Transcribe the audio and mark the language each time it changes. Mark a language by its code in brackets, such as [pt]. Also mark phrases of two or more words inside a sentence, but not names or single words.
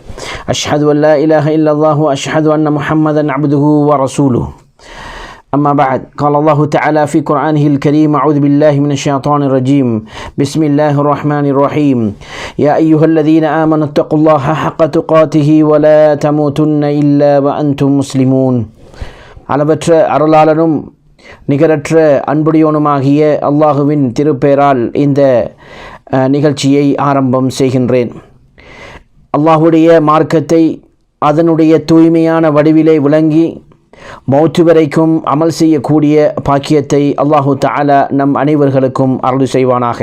[ar] أشهد أن لا إله إلا الله وأشهد أن محمدا عبده ورسوله. أما بعد، قال الله تعالى في قرآنه الكريم: أعوذ بالله من الشيطان الرجيم. بسم الله الرحمن الرحيم. يا أيها الذين آمنوا اتقوا الله حق تقاته ولا تموتن إلا وأنتم مسلمون. [ta] அளவற்ற அருளாளனும் நிகரற்ற அன்புடையோனுமாகிய அல்லாஹுவின் திருப்பெயரால் இந்த நிகழ்ச்சியை ஆரம்பம் செய்கின்றேன். அல்லாஹுடைய மார்க்கத்தை அதனுடைய தூய்மையான வடிவிலே விளங்கி மௌத்து வரைக்கும் அமல் செய்யக்கூடிய பாக்கியத்தை [ar] الله تعالى [ta] நம் அனைவர்களுக்கும் அருள் செய்வானாக.